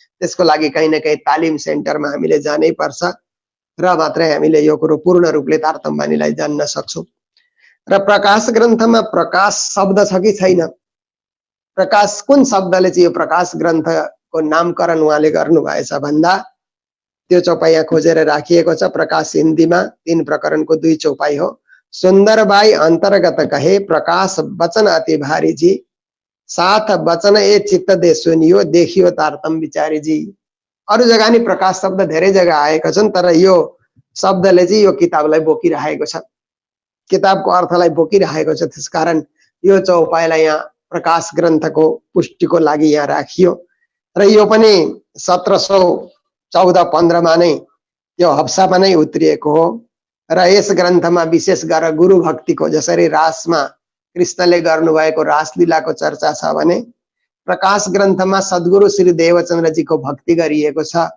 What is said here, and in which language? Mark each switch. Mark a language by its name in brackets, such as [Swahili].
[Nepali] त्यसको लागि कहीँ न कहीँ तालिम सेन्टरमा हामीले जानै पर्छ र मात्रै हामीले यो कुरो पूर्ण रूपले तारतम बाणीलाई जान्न सक्छौँ। र प्रकाश ग्रन्थमा प्रकाश शब्द छ कि छैन, प्रकाश कुन शब्दले चाहिँ यो प्रकाश ग्रन्थको नामकरण उहाँले गर्नुभएछ भन्दा त्यो चौपाई यहाँ खोजेर राखिएको छ। प्रकाश हिन्दीमा 3 प्रकरणको 2 चौपाई हो। [Hindi] सुन्दर बाई अन्तर्गत कहे प्रकाश वचन अति भारी जी, साथ वचन ए चित्त दे सुनियो देखियो तारतम विचारी जी। [Nepali] अरू जग्गा नि प्रकाश शब्द धेरै जग्गा आएका छन्, तर यो शब्दले चाहिँ यो किताबलाई बोकिरहेको छ, किताबको अर्थलाई बोकिरहेको छ। त्यसकारण यो चौपाईलाई यहाँ प्रकाश ग्रन्थको पुष्टिको लागि यहाँ राखियो र यो पनि 1714-15 मा नै यो हप्सामा नै उत्रिएको हो र यस ग्रन्थमा विशेष गरेर गुरु भक्तिको जसरी रासमा कृष्णले गर्नुभएको रासलीलाको चर्चा छ भने प्रकाश ग्रन्थमा सद्गुरु श्री देवचन्द्रजीको भक्ति गरिएको छ।